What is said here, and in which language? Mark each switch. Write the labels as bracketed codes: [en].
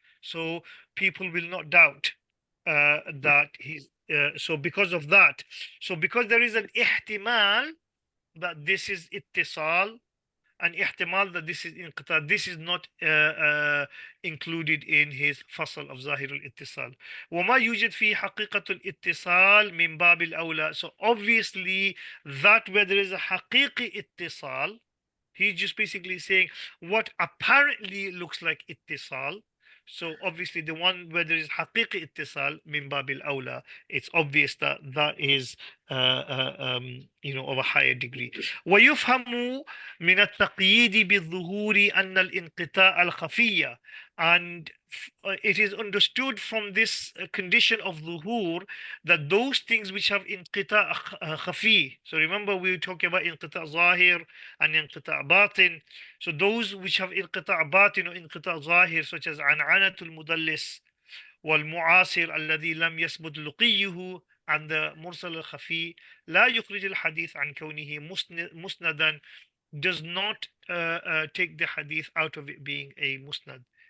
[en] So people will not doubt that he's. So because of that, so because there is an ihtimal that this is ittisal, an ihtimal that this is inqita', this is not included in his fasl of Zahir al-Ittisal. [ar] وما يوجد فيه حقيقة الاتصال من باب الأولى. [en] So obviously that where there is a haqiqi ittisal, he's just basically saying what apparently looks like ittisal. So obviously the one where there is haqiqi ittisal [ar] min babil awla, [en] it's obvious that that is of a higher degree. [ar] ويفهم من التقييد بالظهور أن الانقطاع الخفية. [en] And it is understood from this condition of zuhur that those things which have inqita' khafi. So remember we were talking about inqita' zahir and inqita' batin. So those which have inqita' batin or inqita' zahir, such as [ar] an'anatul mudallis wal mu'asir alladhi lam yasbut luqiyuhu, [en] and the mursal al-khafi [ar] لا يخرج الحديث عن كونه مسندا, [en] does not take the hadith out of it being a musnad.